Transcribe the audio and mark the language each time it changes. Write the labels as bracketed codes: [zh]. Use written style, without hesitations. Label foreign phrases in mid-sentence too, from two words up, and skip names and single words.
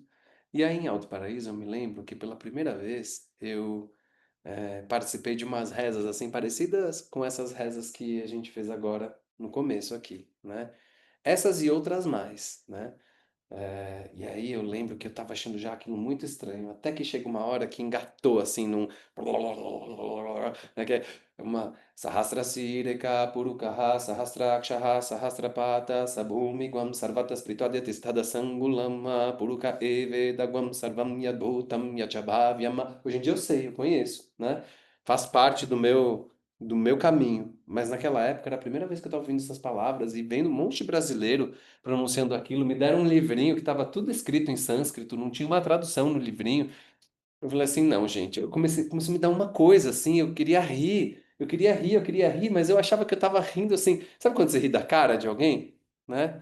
[pt] E aí em Alto Paraíso eu me lembro que pela primeira vez eu participei de umas rezas assim parecidas com essas rezas que a gente fez agora no começo aqui, né? Essas e outras mais, né? E aí eu lembro que eu tava achando já aquilo muito estranho, até que chega uma hora que engatou assim num né, que é uma [sa] सहस्रशीर्षा पुरुषः सहस्राक्षः सहस्रपात् स भूमिं सर्वतः स्पृत्वात्यतिष्ठद् दशाङ्गुलम् पुरुष एवेदं सर्वं यद्भूतं यच्च भव्यम्. [pt] Hoje em dia eu sei, eu conheço, né? Faz parte do meu caminho, mas naquela época era a primeira vez que eu estava ouvindo essas palavras e vendo um monte de brasileiro pronunciando aquilo, me deram um livrinho que estava tudo escrito em sânscrito, não tinha uma tradução no livrinho. Eu falei assim, não, gente, começou a me dar uma coisa assim, eu queria rir, eu queria rir, mas eu achava que eu estava rindo assim, sabe quando você ri da cara de alguém, né?